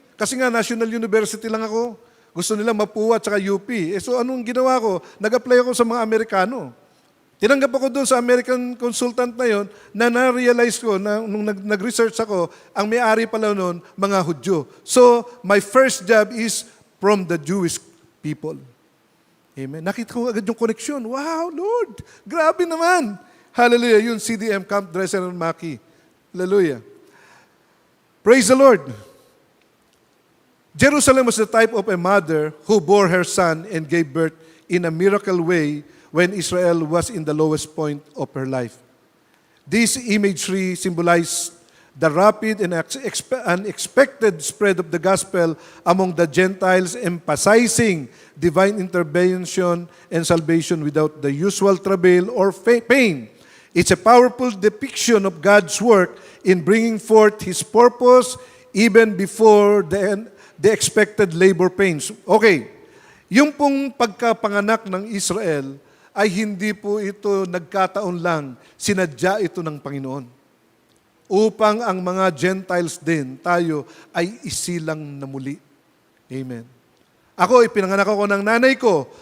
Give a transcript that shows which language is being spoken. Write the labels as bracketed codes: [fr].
[tl] Kasi nga, National University lang ako. Gusto nila Mapua at saka UP. So anong ginawa ko? Nag-apply ako sa mga Amerikano. Tinanggap ako doon sa American consultant na yon na na-realize ko na nung nag-research ako, ang may-ari pala noon, mga Hudyo. [en] So, my first job is from the Jewish people. [tl] Amen. Nakita ko agad yung connection. Wow, Lord! Grabe naman! Hallelujah. [en] Yun, CDM, Camp Dresser and Maki. Hallelujah. Praise the Lord. Jerusalem was the type of a mother who bore her son and gave birth in a miracle way when Israel was in the lowest point of her life. This imagery symbolized the rapid and unexpected spread of the gospel among the Gentiles, emphasizing divine intervention and salvation without the usual travail or pain. It's a powerful depiction of God's work in bringing forth His purpose even before the expected labor pains. [tl] Okay, yung pong pagkapanganak ng Israel ay hindi po ito nagkataon lang, sinadya ito ng Panginoon. Upang ang mga Gentiles din, tayo, ay isilang na muli. Amen. Ako, ipinanganak ako ng nanay ko.